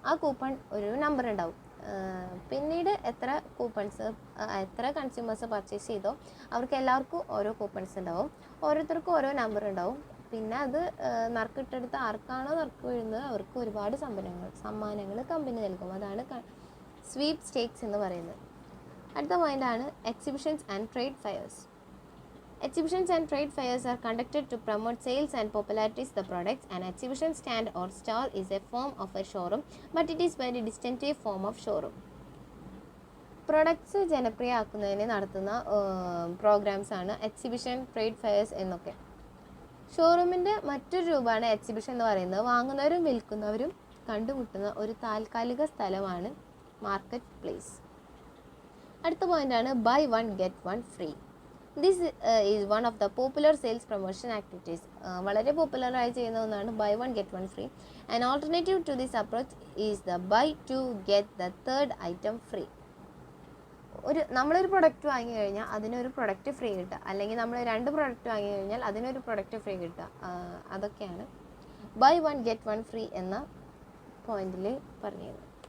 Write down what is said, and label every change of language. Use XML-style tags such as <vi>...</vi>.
<ml>ആ കൂപ്പൺ ഒരു നമ്പർ ഉണ്ടാവും. പിന്നീട് എത്ര കൺസ്യൂമേഴ്സ് പർച്ചേസ് ചെയ്തോ അവർക്ക് എല്ലാവർക്കും ഓരോ കൂപ്പൺസ് ഉണ്ടാവും. ഓരോരുത്തർക്കും ഓരോ നമ്പർ ഉണ്ടാവും. പിന്നെ അത് നറുക്കിട്ടെടുത്ത് ആർക്കാണോ നറുക്ക് വീഴുന്നത് അവർക്ക് ഒരുപാട് സമ്മാനങ്ങൾ കമ്പനി നൽകും. അതാണ് സ്വീപ് സ്റ്റേക്സ് എന്ന് പറയുന്നത്. അടുത്ത പോയിൻ്റാണ് exhibitions and trade fairs.</ml> <en>Exhibitions and trade fairs are conducted to promote sales and popularize the products. An exhibition stand or stall is a form of a showroom, but it is very distinctive form of showroom.</en> <ml>Products ജനപ്രിയമാക്കുന്നതിന് നടത്തുന്ന programmes ആണ് exhibition, trade fairs എന്നൊക്കെ. ഷോറൂമിൻ്റെ മറ്റൊരു രൂപമാണ് exhibition എന്ന് പറയുന്നത്. വാങ്ങുന്നവരും വിൽക്കുന്നവരും കണ്ടുമുട്ടുന്ന ഒരു താൽക്കാലിക സ്ഥലമാണ് മാർക്കറ്റ് പ്ലേസ്. അടുത്ത പോയിൻ്റാണ് by one get one free.</ml> <en>This is one of the popular sales promotion activities.</en> <ml>വളരെ പോപ്പുലറായി ചെയ്യുന്ന ഒന്നാണ് by one get one free.</ml> <en>An alternative to this approach is the buy two get the third item free.</en> <ml>നമ്മളൊരു product വാങ്ങി കഴിഞ്ഞാൽ അതിനൊരു product free കിട്ടുക, അല്ലെങ്കിൽ നമ്മൾ 2 പ്രൊഡക്റ്റ് വാങ്ങി കഴിഞ്ഞാൽ അതിനൊരു പ്രൊഡക്റ്റ് ഫ്രീ കിട്ടുക. അതൊക്കെയാണ് by one get one free എന്ന പോയിന്റിൽ പറഞ്ഞത്.</ml>